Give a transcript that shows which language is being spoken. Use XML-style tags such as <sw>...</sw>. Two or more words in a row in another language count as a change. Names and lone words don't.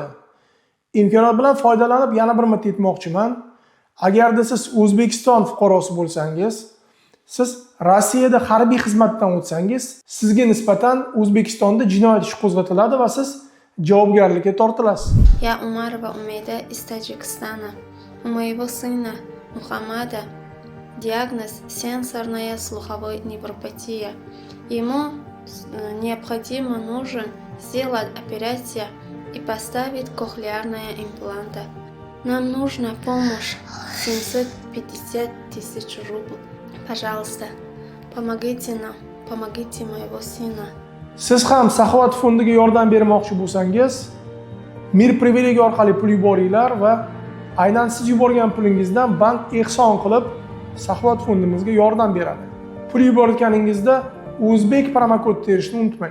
<uz>Imkoniyat bilan foydalanib yana bir marta aytmoqchiman. Agarda siz O'zbekiston fuqarosi bo'lsangiz, siz Rossiyada harbiy xizmatdan o'tsangiz, sizga nisbatan O'zbekistonda jinoyat ishi qo'zg'atiladi va siz javobgarlikka tortilasiz.</uz> <ru>Я Умарова Умейда из Таджикистана. У моего сына Мухаммада диагноз сенсорная слуховая невропатия. Ему необходимо сделать операцию и поставить кохлеарные импланты. Нам нужна помощь 750 тысяч рублей. Пожалуйста, помогите нам, помогите моего сына.</ru> <uz>Siz ham Saxovat fondiga yordam bermoqchi bo'lsangiz, Mir privilegiya orqali pul yuboringlar va aynan siz yuborgan pulingizdan bank ehson qilib Saxovat fondimizga yordam beradi. Pul yuborganingizda o'zbek promokod terishni unutmang.</uz>